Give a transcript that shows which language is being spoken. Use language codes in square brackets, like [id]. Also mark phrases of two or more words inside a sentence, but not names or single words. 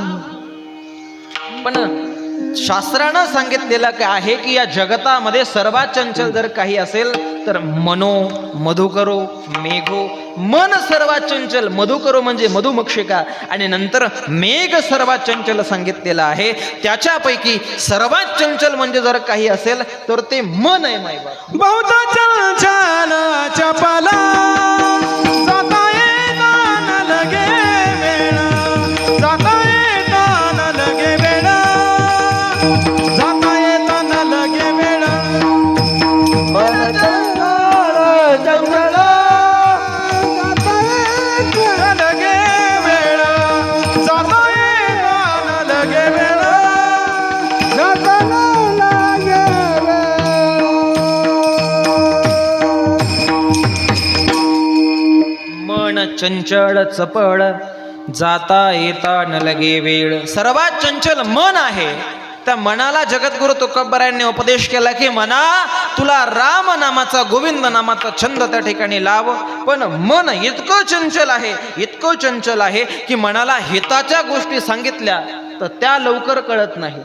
[mr] पण शास्त्रानं सांगितलेलं काय आहे की या जगतामध्ये सर्वात चंचल जर काही असेल तर [sa] मनो मधुकरो मेघो. [mr] मन सर्वात चंचल, मधुकरो म्हणजे मधुमक्षिका, आणि नंतर मेघ सर्वात चंचल सांगितलेलं आहे. त्याच्यापैकी सर्वात चंचल म्हणजे जर काही असेल तर ते मन आहे. मायबाप बहुत चंचल चपला जाता येता न लगे वेळ, जाता येता न लगे वेळ, जाता येता न लगे वेळ. मन चंचल चंचल जाता येता न लगे वेळ, जाता येता न लगे वेळ, जाता न लगे वेळ. मन चंचल चपळ जाता येता न लगे वेळ. सर्वात चंचल मन आहे त्या मनाला जगद्गुरु तुकोबारायांनी उपदेश केला की मना, तुला राम नामाचा, गोविंद नामाचा छंद त्या ठिकाणी लाव. पण मन इतकं चंचल आहे की मनाला हिताच्या गोष्टी सांगितल्या तर त्या लवकर कळत नाही.